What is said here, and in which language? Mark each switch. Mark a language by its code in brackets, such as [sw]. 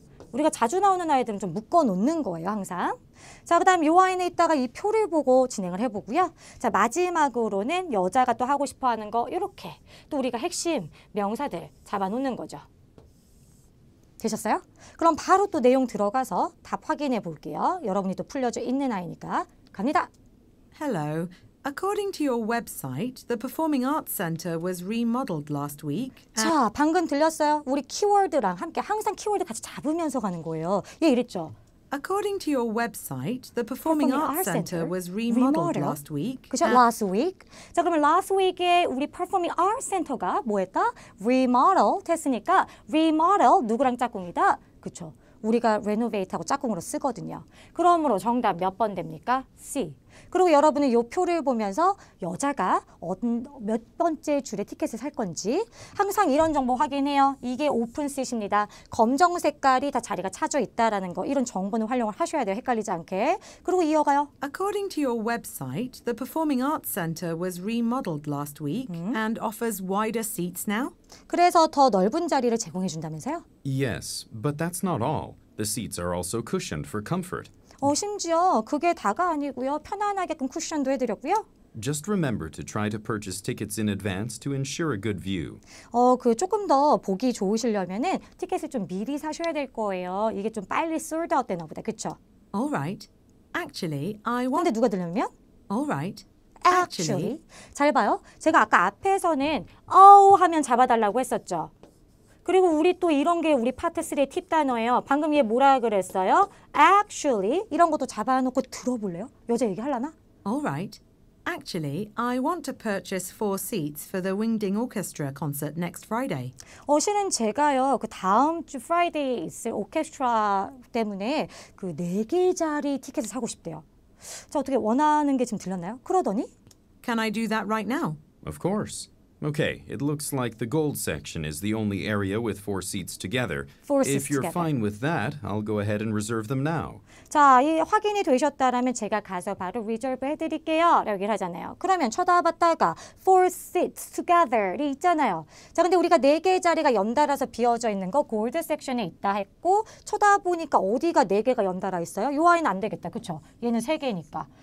[ko] 우리가 자주 나오는 아이들은 좀 묶어 놓는 거예요, 항상. 자, 그 다음 이 아이는 이따가 이 표를 보고 진행을 해보고요. 자, 마지막으로는 여자가 또 하고 싶어 하는 거, 이렇게 또 우리가 핵심 명사들 잡아놓는 거죠. 되셨어요? 그럼 바로 또 내용 들어가서 답 확인해 볼게요. 여러분이 또 풀려져 있는 아이니까. 갑니다. [en] Hello. According to your website, the Performing Arts Centre was remodeled last week. [ko] 자, 방금 들렸어요? 우리 키워드랑 함께 항상 키워드 같이 잡으면서 가는 거예요. 얘 이랬죠? [en] According to your website, the Performing Arts Centre was remodeled last week. [ko] 그죠? [en] last week. [ko] 자, 그러면 [en] last week [ko] 에 우리 Performing Arts Center가 뭐 했다? remodel 했으니까 remodel 누구랑 짝꿍이다? 그쵸? 우리가 renovate하고 짝꿍으로 쓰거든요. 그러므로 정답 몇 번 됩니까? C. 그리고 여러분은 이 표를 보면서 여자가 몇 번째 줄에 티켓을 살 건지 항상 이런 정보 확인해요. 이게 오픈시트입니다. 검정 색깔이 다 자리가 차져 있다라는 거 이런 정보는 활용을 하셔야 돼요. 헷갈리지 않게. 그리고 이어가요. [en] According to your website, the Performing Arts Centre was remodeled last week and offers wider seats now. [ko] 그래서 더 넓은 자리를 제공해 준다면서요? [en] Yes, but that's not all. The seats are also cushioned for comfort. [ko] 심지어 그게 다가 아니고요. 편안하게끔 쿠션도 해드렸고요. [en] Just remember to try to purchase tickets in advance to ensure a good view. [ko] 그 조금 더 보기 좋으시려면은 티켓을 좀 미리 사셔야 될 거예요. 이게 좀 빨리 sold out 되나 보다. 그쵸? [en] All right. Actually, I want... [ko] 근데 누가 들으면? [en] All right. Actually. [ko] 잘 봐요. 제가 아까 앞에서는 하면 잡아달라고 했었죠. 그리고 우리 또 이런 게 우리 파트 3의 팁 단어예요. 방금 얘 뭐라 그랬어요? Actually. 이런 것도 잡아놓고 들어볼래요? 여자 얘기하려나? [en] All right. Actually, I want to purchase 4 seats for the Wingding Orchestra concert next Friday. [ko] 실은 제가요, 그 다음 주 프라이데이에 있을 오케스트라 때문에 그 4개 자리 티켓을 사고 싶대요. 자, 어떻게 원하는 게 지금 들렸나요? 그러더니 [en] Can I do that right now? Of course. Okay, it looks like the gold section is the only area with 4 seats together. 4 seats If you're together. fine with that, I'll go ahead and reserve them now. [ko] 자, 이 확인이 되셨다라면 제가 가서 바로 리저브 해드릴게요. 라고 얘기를 하잖아요. 그러면 쳐다봤다가 [en] 4 seats together [ko] 이 있잖아요. 자, 근데 우리가 4개의 자리가 연달아서 비어져 있는 거 골드 섹션에 있다 했고 쳐다보니까 어디가 4개가 연달아 있어요? 요 아이는 안 되겠다. 그쵸? 얘는 3개니까.